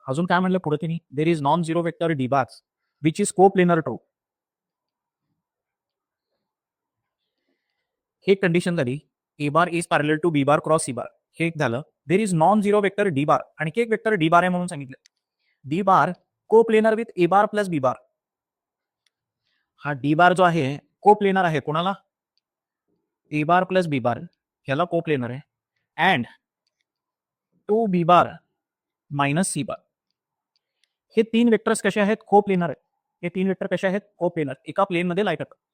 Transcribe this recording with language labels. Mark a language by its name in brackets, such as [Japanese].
[Marathi] अजून काय म्हणलं पुढे त्यांनी, [English] There is non zero vector D bar which is coplanar to. [Marathi] हे कंडिशन झाली, [English] A bar is parallel to B bar cross C bar, [Marathi] हे एक झालं. [English] there is non zero vector D bar, [Marathi] आणखी एक वेक्टर डी बार आहे म्हणून सांगितलं. [English] D bar coplanar with A bar plus B bar. [Marathi] हा डी बार जो आहे कोप्लेनर आहे कोणाला, ए बार प्लस बी बार ह्याला कोप्लेनर आहे. [English] And two B bar minus C bar. [Marathi] हे तीन वेक्टर्स कसे आहेत, कोप्लेनर आहेत. हे तीन वेक्टर कसे आहेत, कोप्लेनर, एका प्लेन मध्ये लाईट करतात.